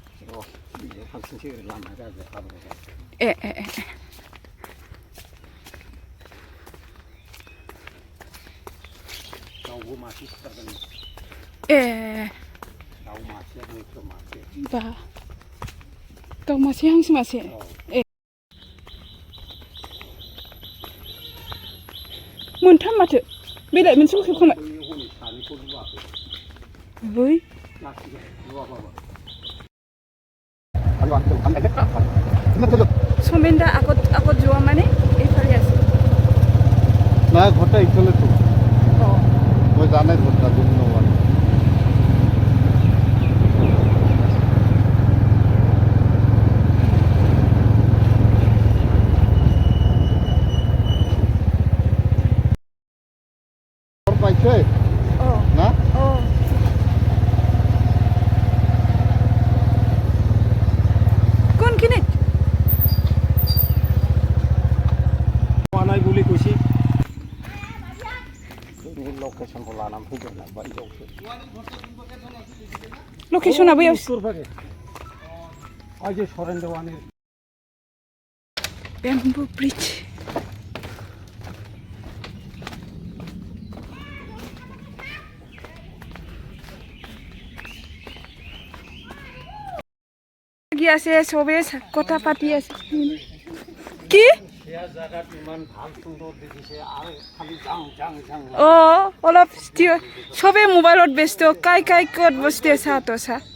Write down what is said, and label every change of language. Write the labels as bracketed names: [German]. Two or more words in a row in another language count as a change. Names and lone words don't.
[Bodo] ए ए ए ए बा दाउ मासे हांसो मासे ए मोनथाम माथो बेलाय मोनसेखौ खेबखांबाय बै समेनदा [Assamese] আগত যোৱা মানে এইফালে আছে না ঘৰটা ইফালে তো মই জানাই ঘৰটা দুই নম্বৰ পাইছে না কোনখিনিত নাই বুলি কৈছে [Bodo] लोकेशनखौ लानानै फैगोन ना बायजोआवसो लकेशना बैयाव उत्तरफागे आजे सरेन देवानि बेम्बु ब्रिज কি আছে সবে কথা পাতি আছে কি অলপ সবে মোবাইলত ব্যস্ত কাই কাই ক'ত বস্তু চা তো চা